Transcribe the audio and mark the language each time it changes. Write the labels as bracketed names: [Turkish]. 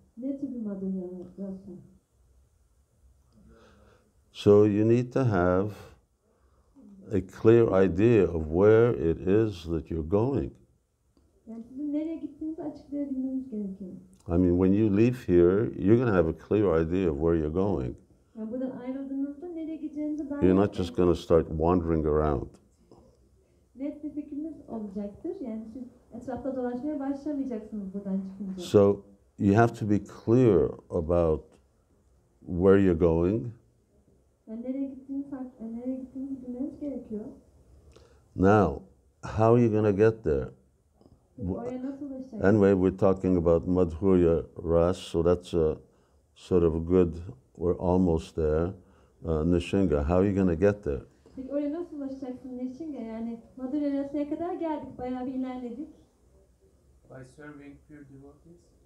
[Turkish] Ne tür bir Madhurya Rasa? [English] So you need to have a clear idea of where it is that you're going. [Turkish] Yani sizin nereye gittiğinizi açıklayabilmeniz gerekiyor. [English] I mean, when you leave here, you're going to have a clear idea of where you're going. [Turkish] Yani buradan ayrıldığınızda nereye gideceğinize dair [English] You're not just going to start wandering around. [Turkish] net bir fikriniz olacaktır. Yani siz etrafta dolaşmaya başlamayacaksınız buradan çıkınca. [English] So you have to be clear about where you're going. [Turkish] Yani nereye gittiğinizi bilmeniz gerekiyor. [English] Now, how are you going to get there? [Turkish] Peki oraya nasıl ulaşacaksınız? [English] Anyway, we're talking about Madhurya Ras, so that's a sort of a good, we're almost there. Nishinga, how are you going to get there? [Turkish] Peki oraya nasıl ulaşacaksın Neşinga? Yani Madhurya Ras'a kadar geldik, bayağı bir ilerledik. [English] By serving pure devotees.